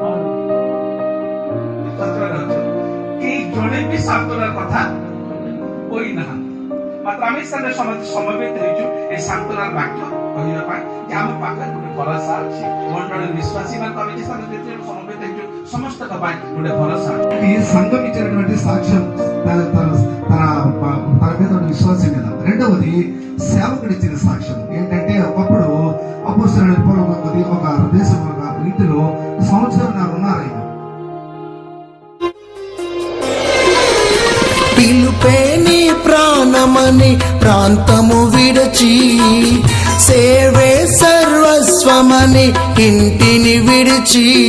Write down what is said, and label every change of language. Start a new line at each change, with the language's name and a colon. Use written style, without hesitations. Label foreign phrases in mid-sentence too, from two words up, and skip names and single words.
Odia: କେହି ଜଣେ ବି ସାନ୍ତ୍ୱନାର କଥା କହିନାହାନ୍ତି। ମାତ୍ର ଆମେ ସ୍ଥାନରେ ସମସ୍ତେ ସମବେତ ହେଇଛୁ ଏ ସାନ୍ତ୍ୱନାର ବାକ୍ୟ କହିବା ପାଇଁ ଯେ ଆମ ପାଖରେ ଗୋଟେ ଭରସା ଅଛି। ମଣ୍ଡଳୀ ବିଶ୍ୱାସୀ ମାନଙ୍କୁ ଆମେ ଯେ ସ୍ଥାନରେ ସମବେତ ହେଇଛୁ ସମସ୍ତଙ୍କ ପାଇଁ ଗୋଟେ ଭରସା।
Telugu: ఈ సంఘం ఇచ్చినటువంటి సాక్ష్యం తన మీద ఉన్న విశ్వాసం మీద, రెండవది సేవకుడు ఇచ్చిన సాక్ష్యం ఏంటంటే ఒకప్పుడు అపోస్తలుల పూర్వకది ఒక దేశం ఒక ఇంటిలో సంవత్సరం ఉన్నారు ఆయన. పిలుపే నీ ప్రాణమని ప్రాంతము విడచి, సేవే సర్వస్వమని ఇంటిని విడిచి,